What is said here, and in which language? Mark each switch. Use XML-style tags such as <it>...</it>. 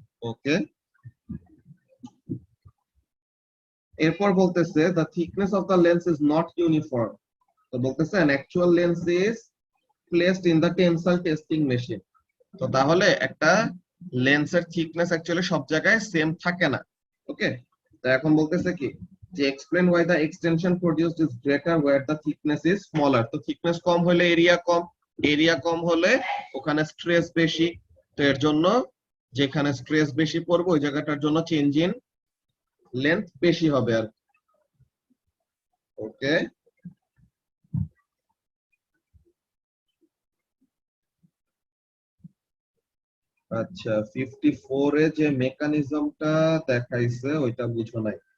<en>okay,</en> <bn>এরপর বলতেছে</bn> <en>the thickness of the lens is not uniform.</en> <bn>তো বলতেছে</bn> <en>an actual lens is placed in the tensile testing machine.</en> <bn>তো তাহলে একটা লেন্সের থিকনেস অ্যাকচুয়ালি সব জায়গায় সেম থাকে না।</bn> <en>okay,</en> <bn>তো এখন বলতেছে কি যে</bn> <en>explain why the extension produced is greater where the thickness is smaller.</en> <bn>তো থিকনেস কম হলে এরিয়া কম, এরিয়া কম হলে ওখানে স্ট্রেস বেশি। তো এর জন্য যেখানে স্ট্রেস বেশি পড়বে ওই জায়গাটার জন্য চেঞ্জ ইন লেন্থ বেশি হবে আর। ওকে, আচ্ছা 54 এ যে মেকানিজমটা দেখাইছে ওইটা বুঝো নাই।</bn>